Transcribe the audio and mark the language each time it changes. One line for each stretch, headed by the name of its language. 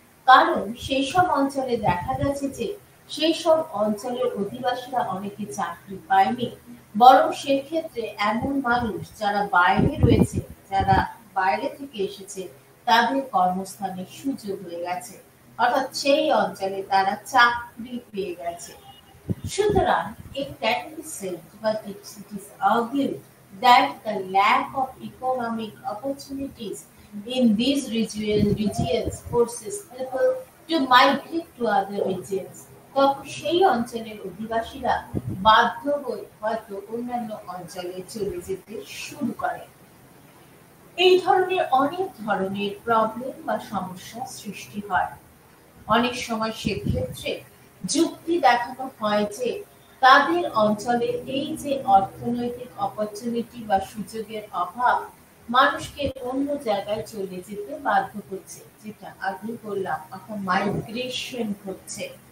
Bangla: কারণ সেই সব অঞ্চলে দেখা গেছে যে সেই সব অঞ্চলের অধিবাসীরা অনেকে চাকরি পায়নি, বরং সেক্ষেত্রে এমন মানুষ যারা বাইরে রয়েছে, যারা বাইরে থেকে এসেছে তাদের কর্মস্থানের সুযোগ হয়ে গেছে, অর্থাৎ সেই অঞ্চলে তারা চাকরি পেয়ে গেছে।
English: সুতরাং it can be said, but it is argued that the lack of economic opportunities in these regions forces people to migrate to other regions.
Bangla: তখন সেই অঞ্চলের অধিবাসীরা বাধ্য হয়ে হয়তো অন্যান্য অঞ্চলে চলে যেতে শুরু করে। এই ধরনের অনেক ধরনের প্রবলেম বা সমস্যা সৃষ্টি হয়। অনেক সময় সেক্ষেত্রে যুক্তি দেখানো হয় যে তাদের অঞ্চলে এই যে অর্থনৈতিক অপরচুনিটি বা সুযোগের অভাব মানুষকে অন্য জায়গায় চলে যেতে বাধ্য করছে, যেটা আগে বললাম অর্থাৎ মাইগ্রেশন হচ্ছে।